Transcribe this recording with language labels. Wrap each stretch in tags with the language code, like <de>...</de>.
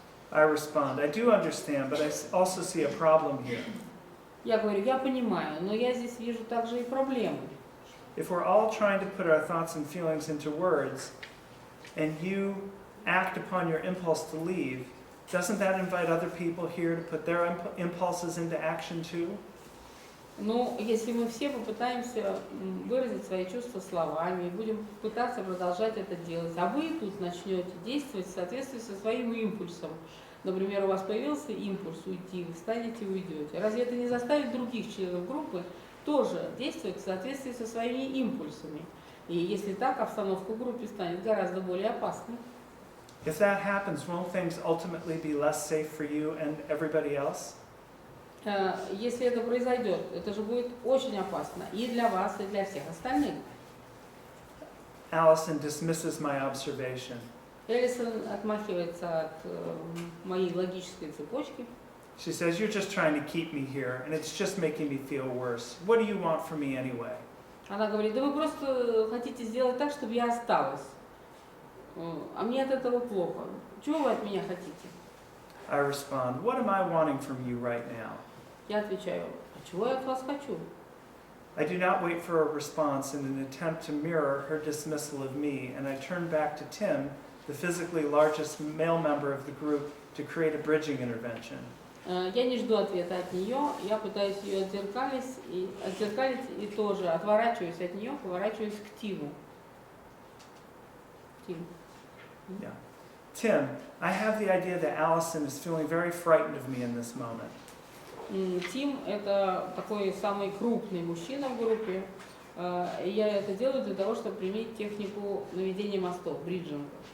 <en>I respond, I do understand, but I also see a problem here.</en> <ru>Я говорю, я понимаю, но я здесь вижу также и проблему.</ru> <en>If we're all trying to put our thoughts and feelings into words, and you act upon your impulse to leave, doesn't that invite other people here to put their impulses into action too?</en> <ru>Ну, если мы все попытаемся выразить свои чувства словами и будем пытаться продолжать это делать, а вы тут начнете действовать в соответствии со своим импульсом. Например, у вас появился импульс уйти, вы встанете и уйдете. Разве это не заставит других членов группы тоже действовать в соответствии со своими импульсами? И если так, обстановка в группе станет гораздо более опасной.</ru> <en>If that happens, won't things ultimately be less safe for you and everybody else?</en> <ru>Если это произойдет, это же будет очень опасно и для вас, и для всех остальных.</ru> <en>Allison dismisses my observation.</en> <ru>Элисон отмахивается от моей логической цепочки.</ru> <en>She says, you're just trying to keep me here, and it's just making me feel worse. What do you want from me anyway?</en> <ru>Она говорит, да вы просто хотите сделать так, чтобы я осталась. А мне от этого плохо. Чего вы от меня хотите?</ru> <en>I respond, what am I wanting from you right now?</en> <ru>Я отвечаю, а чего я от вас хочу?</ru> <en>I do not wait for a response in an attempt to mirror her dismissal of me, and I turn back to Tim, the physically largest male member of the group, to create a bridging intervention.</en> <ru>Я не жду ответа от нее, я пытаюсь ее отзеркалить и тоже отворачиваюсь от нее, поворачиваюсь к Тиму. Тим.</ru> <en>Yeah. Tim, I have the idea that Allison is feeling very frightened of me in this moment.</en> <ru>Тим – это такой самый крупный мужчина в группе. И я это делаю для того, чтобы применить технику наведения мостов, бриджинг.</ru>